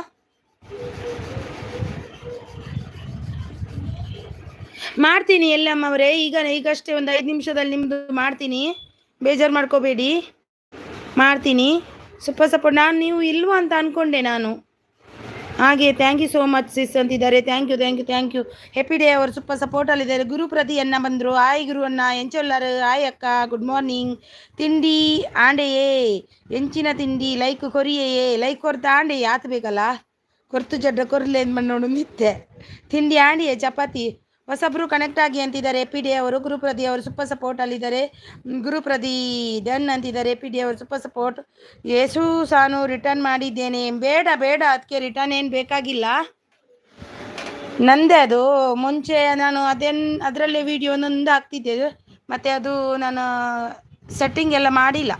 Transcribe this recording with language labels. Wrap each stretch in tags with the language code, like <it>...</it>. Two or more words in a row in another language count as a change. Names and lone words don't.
<kn>ಮಾಡ್ತೀನಿ ಎಲ್ಲಮ್ಮವರೇ, ಈಗಷ್ಟೇ ಒಂದು 5 ನಿಮಿಷದಲ್ಲಿ ನಿಮ್ಮದು ಮಾಡ್ತೀನಿ. ಬೇಜಾರು ಮಾಡ್ಕೋಬೇಡಿ, ಮಾಡ್ತೀನಿ.</kn> <en>super support.</en> <kn>ನೀವು ಇಲ್ವಾ ಅಂತ ಅಂದ್ಕೊಂಡೆ ನಾನು. ಹಾಗೆ</kn> <en>thank you so much sis</en> <kn>ಅಂತಿದ್ದಾರೆ.</kn> <en>thank you.</en> <kn>ಹೆಪಿ ಡೇ ಅವರು ಸೂಪರ್ ಸಪೋರ್ಟಲ್ಲಿದ್ದಾರೆ. ಗುರುಪ್ರತಿ ಅಣ್ಣ ಬಂದರು.</kn> <tcy>ಆಯ್ ಗುರು ಅಣ್ಣ ಎಂಚೊಲ್ಲಾರು. ಆಯ್ ಅಕ್ಕ,</tcy> <en>good morning.</en> <tcy>ತಿಂಡಿ ಆಂಡೆಯೇ? ಎಂಚಿನ ತಿಂಡಿ ಲೈಕ್ ಕೊರಿಯೇ? ಲೈಕ್ ಕೊರ್ತ ಆಂಡೆ ಆತ ಬೇಕಲ್ಲ, ಕೊರ್ತು ಜಡ್ಡ ಕೊರ್ಲೆ ನೋಡು ನಿತ್ತೆ. ತಿಂಡಿ ಆಂಡಿಯೇ ಚಪಾತಿ.</tcy> <kn>ಹೊಸಬ್ರು ಕನೆಕ್ಟ್ ಆಗಿ ಅಂತಿದ್ದಾರೆ. ಎಪಿ ಡೇ ಅವರು. ಗುರುಪ್ರದಿ ಅವರು ಸೂಪರ್ ಸಪೋರ್ಟಲ್ಲಿದ್ದಾರೆ. ಗುರುಪ್ರದಿ ಡನ್ ಅಂತಿದ್ದಾರೆ. ಎಪಿ ಡಿ ಅವರು</kn> <en>super support.</en> <kn>ಯೇಸು ಸಾನು ರಿಟರ್ನ್ ಮಾಡಿದ್ದೇನೆ. ಬೇಡ ಅದಕ್ಕೆ ರಿಟರ್ನ್ ಏನು ಬೇಕಾಗಿಲ್ಲ, ನಂದೇ ಅದು. ಮುಂಚೆ ನಾನು ಅದರಲ್ಲೇ ವಿಡಿಯೋ ಒಂದೊಂದು ಹಾಕ್ತಿದ್ದೆ, ಮತ್ತು ಅದು ನಾನು ಸೆಟ್ಟಿಂಗ್ ಎಲ್ಲ ಮಾಡಿಲ್ಲ.</kn>